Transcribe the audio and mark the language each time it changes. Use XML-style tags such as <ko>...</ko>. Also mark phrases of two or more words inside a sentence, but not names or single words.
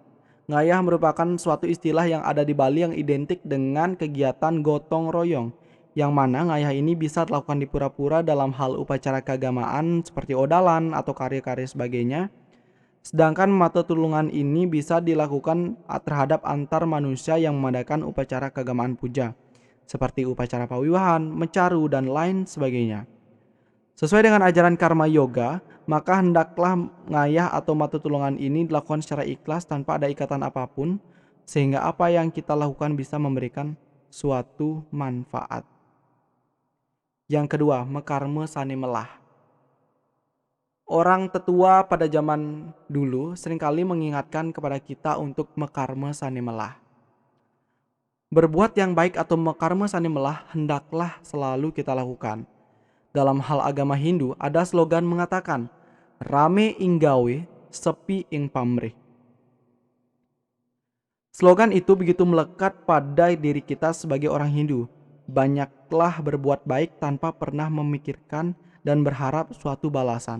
<id>Ngayah merupakan suatu istilah yang ada di Bali yang identik dengan kegiatan gotong royong, yang mana ngayah ini bisa dilakukan di pura-pura dalam hal upacara keagamaan seperti odalan atau karya-karya sebagainya. Sedangkan mata tulungan ini bisa dilakukan terhadap antar manusia yang mengadakan upacara keagamaan puja, seperti upacara pawiwahan, mecaru, dan lain sebagainya. Sesuai dengan ajaran karma yoga, maka hendaklah ngayah atau mata tulungan ini dilakukan secara ikhlas tanpa ada ikatan apapun, sehingga apa yang kita lakukan bisa memberikan suatu manfaat. Yang kedua,</id> <ban>mekarma sane melah.</ban> <id>Orang tetua pada zaman dulu seringkali mengingatkan kepada kita untuk</id> <ban>mekarma sane melah.</ban> <id>Berbuat yang baik atau</id> <ban>mekarma sane melah</ban> <id>hendaklah selalu kita lakukan. Dalam hal agama Hindu ada slogan mengatakan,</id> <jv>rame ing gawe, sepi ing pamrih.</jv> <id>Slogan itu begitu melekat pada diri kita sebagai orang Hindu. Banyaklah berbuat baik tanpa pernah memikirkan dan berharap suatu balasan.</id>